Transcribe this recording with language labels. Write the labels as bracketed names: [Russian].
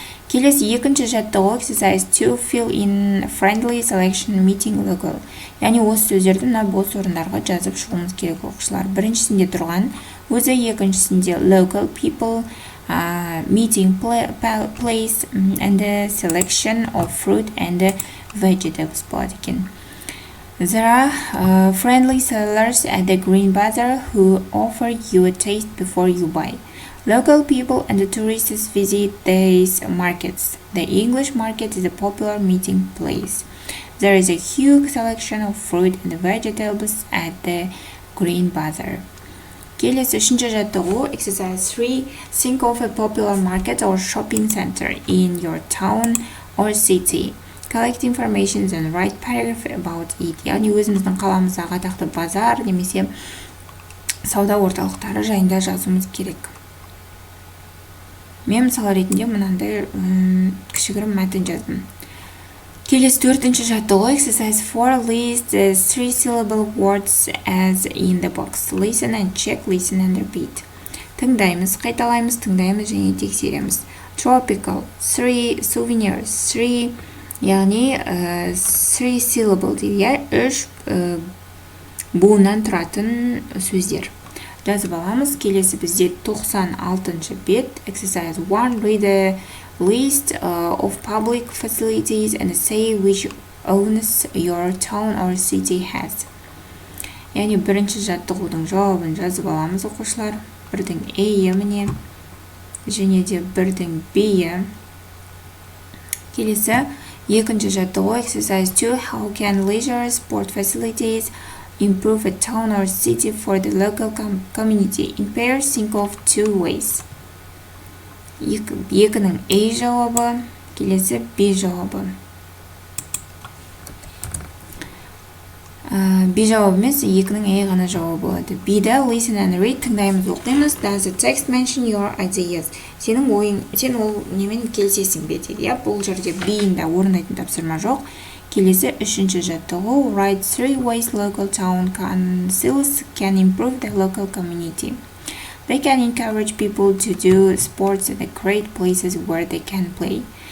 [Kazakh] Келесі екінші жаттығу [English] exercise 2 fill in friendly selection meeting local. [Kazakh] Яғни осы сөздерді мына бос орындарға жазып шығуымыз керек оқушылар. Біріншісінде тұрған, өзі екіншісінде [English] local people, meeting place and the selection of fruit and vegetables [Kazakh] болады екен. [English] There are friendly sellers at the green bazaar who offer you a taste before you buy. Local people and the tourists visit these markets. The English market is a popular meeting place. There is a huge selection of fruit and vegetables at the green bazaar. [Kazakh] Келесі үшінші жаттығу [English] exercise 3 think of a popular market or shopping center in your town or city. Collect information and write paragraph about it. [Kazakh] Яғни өзіміздің қаламыздағы атақты базар немесе сауда орталықтары жайында жазуымыз керек. Мен мысал ретінде мынандай кішігірім мәтін жаздым. Келесі төртінші жаттығу [English] exercise 4 list the 3-syllable words as in the box. Listen and check, listen and repeat. [Kazakh] Тыңдаймыз, қайталаймыз, тыңдаймыз және тексереміз. Tropical, 3 souvenirs, 3 яғни 3-syllable дейді, 3 буыннан тұратын сөздер. Жазып аламыз. Келесі бізде 96-шы бет [English] exercise 1 read the list of public facilities and say which owns your town or city has. [Kazakh] Яғни бірінші жаттығудың жауабын жазып аламыз оқушылар. Бірдің A-і міне және де бірдің B-і. Келесі екінші жаттығу [English] exercise 2 how can leisure sport facilities improve a town or city for the local community. In pairs think of 2 ways. [Kazakh] Екінің A жауабы, келесі B жауабы. B жауабы емес, екінің A ғана жауабы болады. [English] B'ді listen and read, [Kazakh] тыңдаймыз, оқимыз. [English] Does the text mention your ideas? [Kazakh] Сенің ойың, сен ол немен келісесің бе дейді. Бұл жерде B'інде орындайтын тапсырма жоқ. Келесі үшінші жаттығу [English] write 3 ways local town councils can improve the local community. They can encourage people to do sports at the great places where they can play.